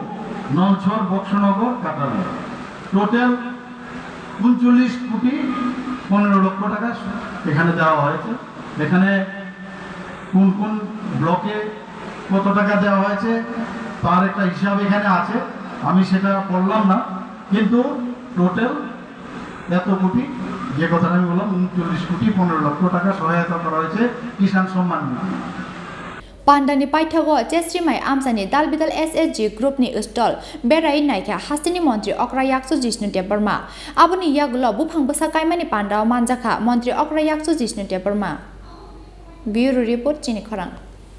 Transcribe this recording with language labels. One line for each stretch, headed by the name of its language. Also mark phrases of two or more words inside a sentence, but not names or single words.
Bangla: নলছর বক্সনগর কাটালি টোটাল 39 কোটি 15 লক্ষ টাকা এখানে দেওয়া হয়েছে এখানে কোন কোন ব্লকে কত টাকা দেওয়া হয়েছে তার একটা হিসাব এখানে আছে আমি সেটা বললাম না কিন্তু টোটাল এত কোটি যে কথাটা আমি বললাম 39 কোটি 15 লক্ষ টাকা সহায়তা করা হয়েছে কিষাণ সম্মান নিধি
Kok Borok: Pandani Paithago, Chestri Mai Amchaini Dalbidal SSG Group ni Ustol, Berai Naika, Hastini Montri Okra Yaksu Jishnu Debarma, Abuni Yagulo, Buphang Basakaimani Pandao Khlaijakha, Montri Okra Yaksu Jishnu Debarma. Bureau Report Chini Khorang.